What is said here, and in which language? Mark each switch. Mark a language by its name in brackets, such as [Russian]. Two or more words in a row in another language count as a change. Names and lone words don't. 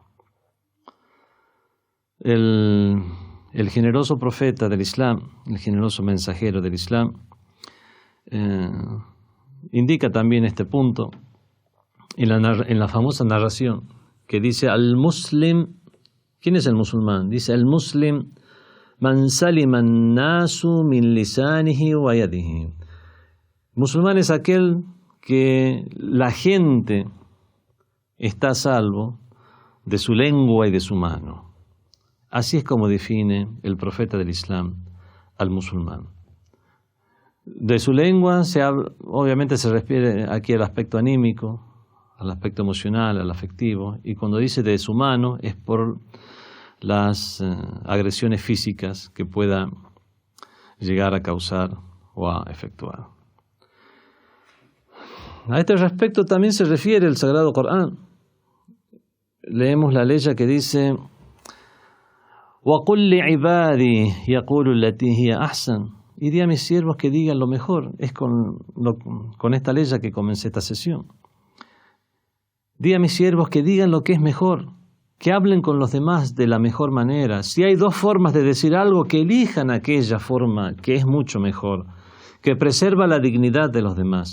[Spanish] El generoso profeta del Islam, el generoso mensajero del Islam, indica también este punto en la famosa narración que dice al muslim. ¿Quién es el musulmán? Dice el muslim [Arabic] من سلم الناس من لسانه ويده. [Spanish] Musulmán es aquel que la gente está a salvo de su lengua y de su mano. Así es como define el profeta del Islam al musulmán. De su lengua obviamente se refiere aquí al aspecto anímico, al aspecto emocional, al afectivo, y cuando dice de su mano es por las agresiones físicas que pueda llegar a causar o a efectuar. A este respecto también se refiere el Sagrado Corán. Leemos la ley que dice [Arabic] وَقُلْ لِعِبَادِي يَقُولُ الَّتِي هِيَ أَحْسَنُ. [Spanish] Y di a mis siervos que digan lo mejor. Es con esta ley que comencé esta sesión. Di a mis siervos que digan lo que es mejor, que hablen con los demás de la mejor manera. Si hay dos formas de decir algo, que elijan aquella forma que es mucho mejor, que preserva la dignidad de los demás.